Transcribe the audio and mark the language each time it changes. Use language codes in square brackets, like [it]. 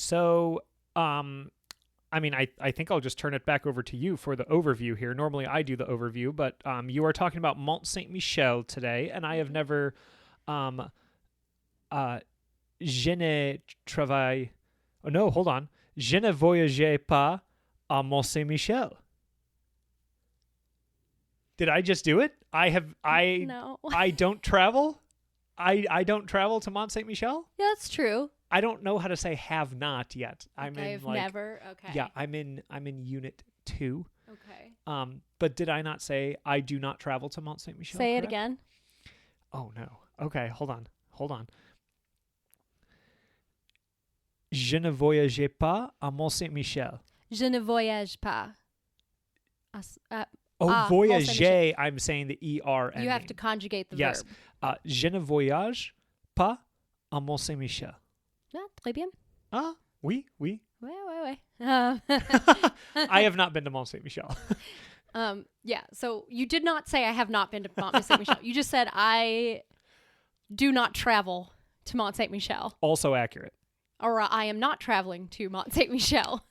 [en] So, I think I'll just turn it back over to you for the overview here. Normally I do the overview, but you are talking about Mont Saint Michel today, and I have never [fr] je ne travaille. [en] Oh no, hold on. [fr] Je ne voyageais pas à Mont Saint Michel. [en] Did I just do it? No. I don't travel. I don't travel to Mont Saint Michel. Yeah, that's true. I don't know how to say have not yet. I've never. Okay. Yeah, I'm in unit 2. Okay. But did I not say I do not travel to Mont Saint Michel? Say correct? it again. Oh no. Okay, hold on. [fr] Je ne voyageais pas à Mont Saint Michel. Je ne voyage pas. [en] Voyager, I'm saying the ER ending. You have to conjugate the yes. verb. [fr] Je ne voyage pas à Mont Saint Michel. Ah, très bien. Ah, oui. Ouais. [en] I have not been to Mont Saint Michel. Yeah, so you did not say I have not been to Mont Saint Michel. You just said I do not travel to Mont Saint Michel. Also accurate. Or I am not traveling to Mont Saint Michel.